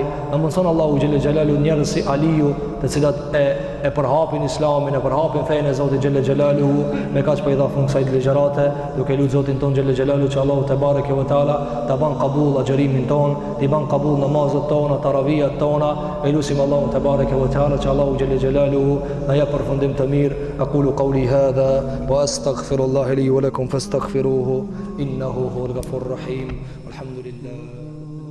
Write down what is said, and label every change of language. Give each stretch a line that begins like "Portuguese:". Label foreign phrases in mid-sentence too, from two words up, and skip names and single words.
Albanian: Në mundson Allahu
Arabic: جل جلاله
Albanian: njerëz si Aliju, të cilat e përhapin Islamin, e përhapin fejnë e Zotit
Arabic: جل جلاله,
Albanian: me kaq për i dha fund kësaj ligjërate, duke lutë Zotin ton
Arabic: جل جلاله
Albanian: që Allahu
Arabic: تبارك وتعالى
Albanian: ta ban qabul agjërimin ton, ti ban qabul namazet tona, taravijat tona. E lutim Allahu
Arabic: تبارك وتعالى
Albanian: që Allahu
Arabic: جل جلاله
Albanian: na jap përfundim të mirë.
Arabic: أقول قولي هذا وأستغفر الله لي ولكم فاستغفروه إنه هو الغفور الرحيم. Alhamdulillah.